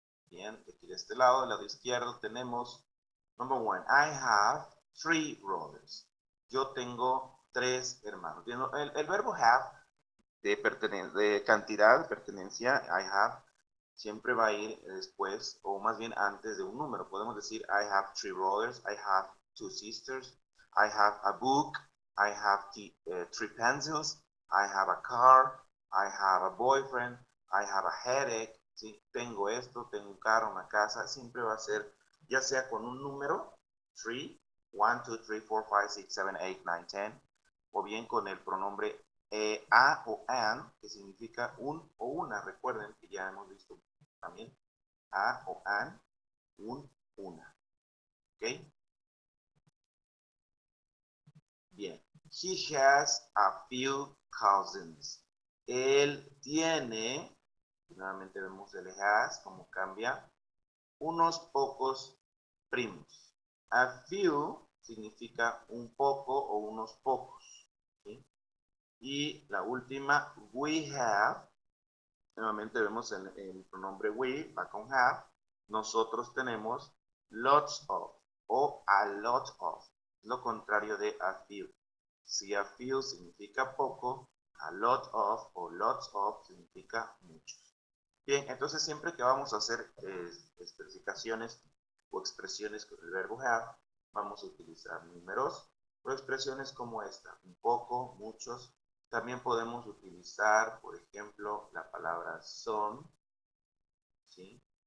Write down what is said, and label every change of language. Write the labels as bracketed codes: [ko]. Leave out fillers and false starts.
[es] Bien, aquí de este lado, del lado izquierdo, tenemos, [en] number one, I have 3 brothers. [es] Yo tengo 3 hermanos. Bien, el verbo have de cantidad, de pertenencia, I have, siempre va a ir después, o más bien antes de un número. Podemos decir, [en] I have 3 brothers, I have 2 sisters, I have a book, I have 3 pencils, I have a car, I have a boyfriend, I have a headache. [es] ¿Sí? Tengo esto, tengo un carro, una casa. Siempre va a ser, ya sea con un número, 3, 1, 2, 3, 4, 5, 6, 7, 8, 9, 10, o bien con el pronombre a o an, que significa un o una. Recuerden que ya hemos visto también a o an, un, una. ¿Ok? Bien. [en] He has a few cousins. [es] Él tiene, nuevamente vemos el has, como cambia, unos pocos primos. A few significa un poco o unos pocos. ¿Sí? Y la última, we have, nuevamente vemos el pronombre we, va con have. Nosotros tenemos lots of o a lot of. Lo contrario de a few. Si a few significa poco, a lot of o lots of significa muchos. Bien, entonces siempre que vamos a hacer especificaciones o expresiones con el verbo have, vamos a utilizar números o expresiones como esta, un poco, muchos. También podemos utilizar, por ejemplo, la palabra son, ¿sí?